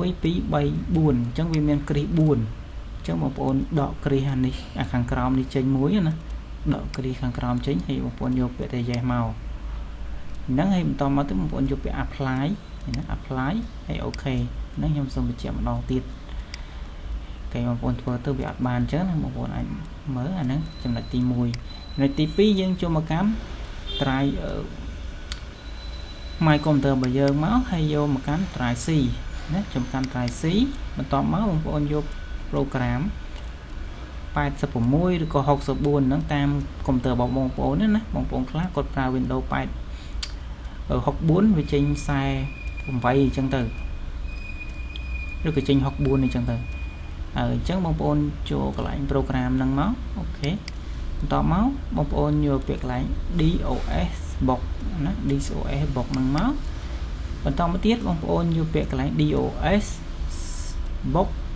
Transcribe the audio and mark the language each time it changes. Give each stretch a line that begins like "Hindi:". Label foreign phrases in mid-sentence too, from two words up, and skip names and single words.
Khmer: 4អញ្ចឹងវាមានគ្រីស4អញ្ចឹងបងប្អូនដកគ្រីសនេះខាងក្រោមនេះចេញមួយណាដកគ្រីសខាងក្រោមចេញហើយបងប្អូនយកពាក្យតែ yes មកហ្នឹងហើយបន្តមកទៅបងប្អូនយកពាក្យ apply ណា apply ហើយអូខេហ្នឹងខ្ញុំសូមបញ្ជាក់ម្ដងទៀតគេបងប្អូនធ្វើទៅវាអត់បានអញ្ចឹងណាបងប្អូនអាចមើលអាហ្នឹងចំណុចទី1ចំណុចទី2យើងចូលមកកាន់ try
English: my computer
Khmer: របស់យើងមកហើយយកមកកាន់
English: try C
Khmer: ណាចំកាន់
English: try C
Khmer: បន្តមកបងប្អូនយក program 86ឬក៏64ហ្នឹងតាមកុំព្យូទ័ររបស់បងប្អូនណាបងប្អូនខ្លះគាត់ប្រើ Windows 64វាចេញ48អញ្ចឹងទៅឬក៏ចេញ64អញ្ចឹងទៅហើយអញ្ចឹងបងប្អូនចូលកន្លែង program ហ្នឹងមកអូខេបន្តមកបងប្អូនយកពាក្យកន្លែង DOS box ណា DOS box ហ្នឹងមកបន្តមកទៀតបងប្អូនយកពាក្យកន្លែង DOS box